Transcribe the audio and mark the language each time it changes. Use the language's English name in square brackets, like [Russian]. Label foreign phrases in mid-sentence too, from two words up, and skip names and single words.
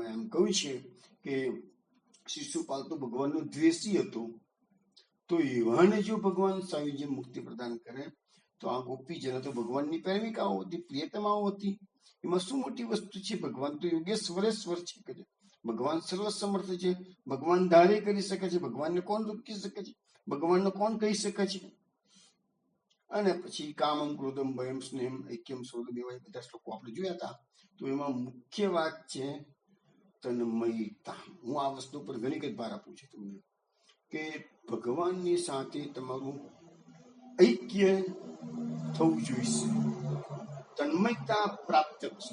[Gujarati] મેં એમ કહ્યું છે કે શિશુપાલ તો ભગવાનનો દ્વેષી હતો, તો એવાને જો ભગવાન સાયુજ્ય મુક્તિ પ્રદાન કરે તો આ ગોપીજનો તો ભગવાનની પ્રેમિકાઓ હતી, પ્રિયતમાઓ હતી. એમાં શું મોટી વસ્તુ છે? ભગવાન તો યોગેશ્વરેશ્વર છે કે ભગવાન સર્વસમર્થ છે, ભગવાન ધારે કરી શકે છે, ભગવાનને કોણ રોકી શકે છે, ભગવાનને કોણ કહી શકે છે. અને પછી [Sanskrit] કામમ ક્રોધમ ભયમ સ્નેહમ ઐક્યમ સોદમ [Gujarati] એવા બધા શ્લોકો આપણે જોયા હતા. તો એમાં મુખ્ય વાત છે તન્મયતા. હું આ વસ્તુ પર ઘણી વખત ભાર આપું છું તમને કે ભગવાનની સાથે તમારું ઐક્ય થવું જોઈએ. તન્મયતા પ્રાપ્ત કરશો.